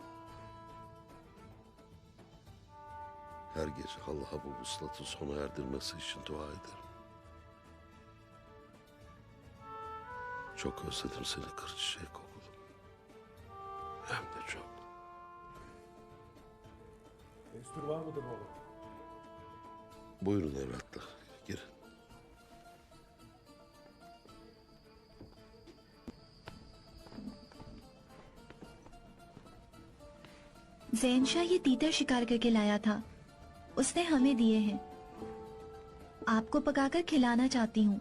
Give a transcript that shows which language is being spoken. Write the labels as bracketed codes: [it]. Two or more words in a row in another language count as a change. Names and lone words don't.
[tr] Her gece Allah'a bu vuslatı sona erdirmesi için dua ederim. Çok özledim seni kırçiçek kokulu. Hem de çok. Destur var mıdır baba? Buyurun evlatlar, girin. [hi] ज़ैनशाह ये तीतर शिकार करके लाया था। उसने हमें दिए हैं। आपको पकाकर खिलाना चाहती हूँ।